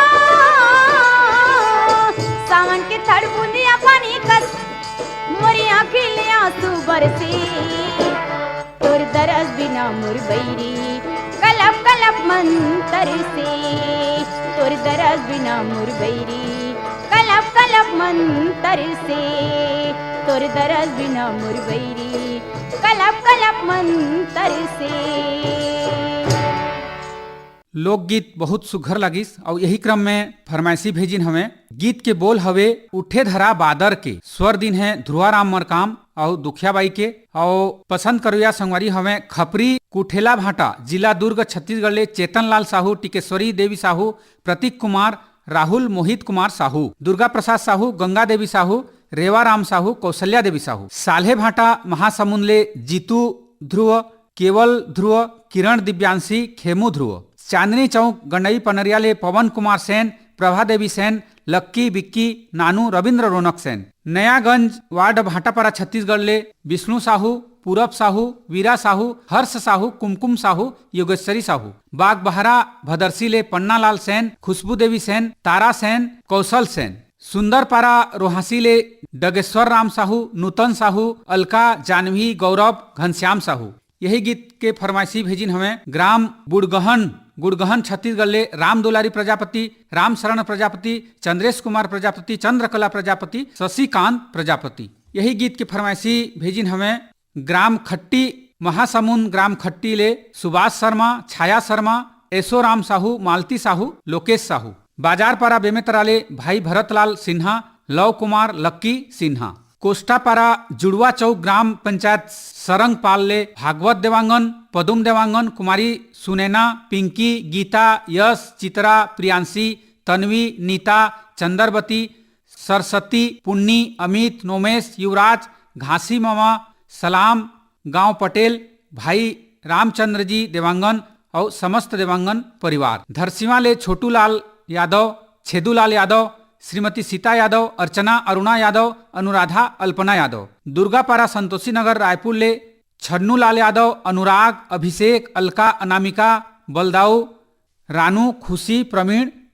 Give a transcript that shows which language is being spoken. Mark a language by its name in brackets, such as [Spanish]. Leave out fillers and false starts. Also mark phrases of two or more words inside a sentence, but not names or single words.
[Chhattisgarhi] सावन के थड़ बूंदिया पानी कस मोरी आँखें ले आंसू बरसे तोर दरस बिना मोर बैरी कलप कलप मंतर से तोर दरस बिना मोर बैरी कलप कलप मंतर से तोर दरस बिना मोर बैरी कलप कलप मंतर से। लोकगीत बहुत सुघर लगिस और यही क्रम में फरमाइशी भेजिन हमें गीत के बोल हवे उठे धरा बादर के स्वर दिन है ध्रुवाराम मरकाम और दुखियाबाई के और पसंद करुया संगवारी हमें खपरी कुठेला भाटा जिला दुर्ग छत्तीसगढ़ ले चेतन लाल साहू टिकेश्वरी देवी साहू प्रतीक कुमार राहुल मोहित कुमार साहू दुर्गा प्रसाद साहू गंगा देवी साहू रेवा राम साहू कौशल्या देवी साहू साल्हे भाटा महासमुंद ले जीतू ध्रुव केवल ध्रुव किरण दिव्यांशी खेमू ध्रुव चांदनी चौक गंडई पनरिया ले पवन कुमार सेन प्रभा देवी सेन लक्की बिक्की नानू रविंद्र रौनक सेन नयागंज वार्ड भाटापारा छत्तीसगढ़ ले विष्णु साहू पूरब साहू वीरा साहू हर्ष साहू कुमकुम साहू योगेश्वरी साहू बाग बहरा भदरसी ले पन्ना लाल सेन खुशबू देवी सेन तारा सेन कौशल सेन सुंदरपारा रोहासी ले डगेश्वर राम साहू नूतन साहू अलका जानवी गौरव घनश्याम साहू यही गीत के फरमाइशी भेजिन हमें ग्राम गुड़गहन छत्तीसगढ़ ले राम दुलारी प्रजापति राम शरण प्रजापति चंद्रेश कुमार प्रजापति चंद्रकला प्रजापति शशिकांत प्रजापति यही गीत के फरमाइशी भेजिन हमें ग्राम खट्टी महासमुंद ग्राम खट्टी ले सुभाष शर्मा छाया शर्मा ऐसो राम साहू मालती साहू लोकेश साहू बाजारपारा बेमेतरा ले भाई भरतलाल सिन्हा लव कुमार लक्की सिन्हा कोष्टापारा जुड़वा चौक ग्राम पंचायत सरंग पाल ले भागवत देवांगन पदुम देवांगन कुमारी सुनैना पिंकी गीता यश चित्रा प्रियांशी तन्वी नीता चंदरवती सरस्वती पुन्नी अमित नोमेश युवराज घासी मामा सलाम गांव पटेल भाई रामचंद्र जी देवांगन और समस्त देवांगन परिवार धरसीवा ले छोटूलाल यादव छेदूलाल यादव श्रीमती सीता यादव अर्चना अरुणा यादव अनुराधा अल्पना यादव दुर्गापारा संतोषी नगर रायपुर ले छन्नू लाल यादव अनुराग अभिषेक अलका अनामिका बलदाऊ रानू खुशी प्रवीण